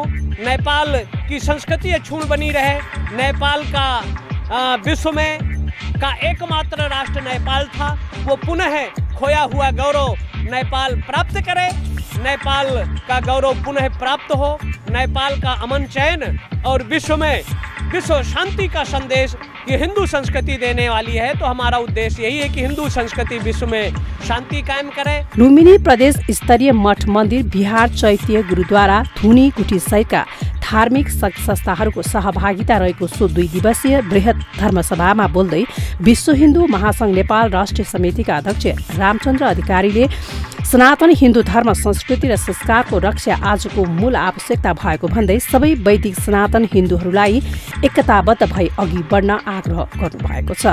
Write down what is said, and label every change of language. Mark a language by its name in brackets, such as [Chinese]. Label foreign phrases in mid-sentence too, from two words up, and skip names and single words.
[Hindi] नेपाल की संस्कृति अक्षुण्ण बनी रहे। नेपाल का विश्व में का एकमात्र राष्ट्र नेपाल था, वो पुनः खोया हुआ गौरव नेपाल प्राप्त करे, नेपाल का गौरव पुनः प्राप्त हो, नेपाल का अमन चैन और विश्व में विश्व शांति का संदेश ये हिंदू संस्कृति देने वाली है। तो हमारा उद्देश्य यही है कि हिंदू संस्कृति विश्व में शांति कायम करे। [Nepali] लुम्बिनी प्रदेश स्तरीय मठ मन्दिर, बिहार चैत्य गुरुद्वारा, धुनी गुठी सहितका धार्मिक संस्थाहरूको सहभागिता रहेको सो 2 दिवसीय बृहत धर्मसभामा बोल्दै विश्व हिन्दू महासंघ नेपाल राष्ट्रिय समितिका अध्यक्ष रामचन्द्र अधिकारीले सनातन हिन्दू धर्म संस्कृति र संस्कारको रक्षा आजको मूल आवश्यकता भएको भन्दै सबै वैदिक सनातन हिन्दूहरूलाई एकताबद्ध भई अघि बढ्न आग्रह गर्नुभएको छ।